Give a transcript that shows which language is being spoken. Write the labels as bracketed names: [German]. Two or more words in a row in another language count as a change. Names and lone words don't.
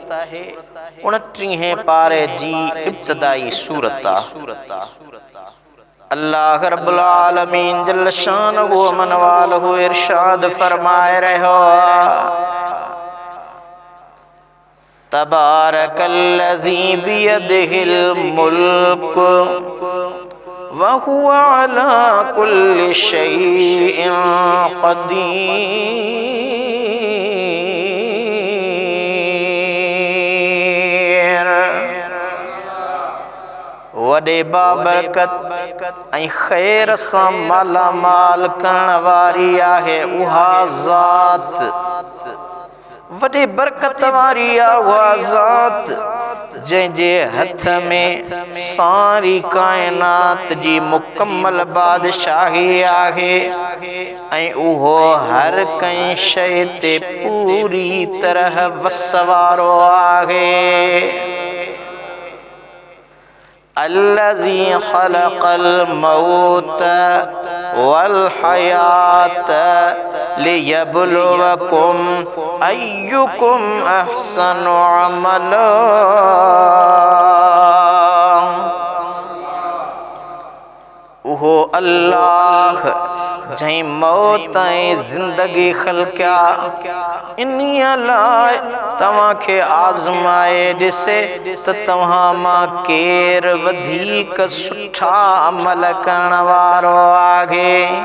[Sindhi] 29 पारे जी इब्तिदाई सूरत। [Arabic] الله رب العالمين جل شأنه عم نواله [Sindhi] ارشاد فرمائي رهيو, [Arabic] تبارك الذي بيده الملك وهو على كل شيء قدير. [Sindhi] वॾे बाबरकत ऐं ख़ैर सां मालामाल करण वारी आहे उहा ज़ात, वॾे बरकत वारी आहे उहा ज़ात जंहिंजे हथ में सारी कायनात जी मुकम्मल बादशाही आहे ऐं उहो हर कंहिं शइ ते पूरी तरह वस वारो आहे। [Arabic] الذي خلق الموت والحياة ليبلوكم أيكم أحسن عملا. [Sindhi] उहो अल्लाह जंहिं मौत ऐं ज़िंदगी ख़लक़िया इन्हीअ लाइ तव्हांखे आज़माए ॾिसे त तव्हां मां केरु वधीक सुठा अमल करण वारो आहे।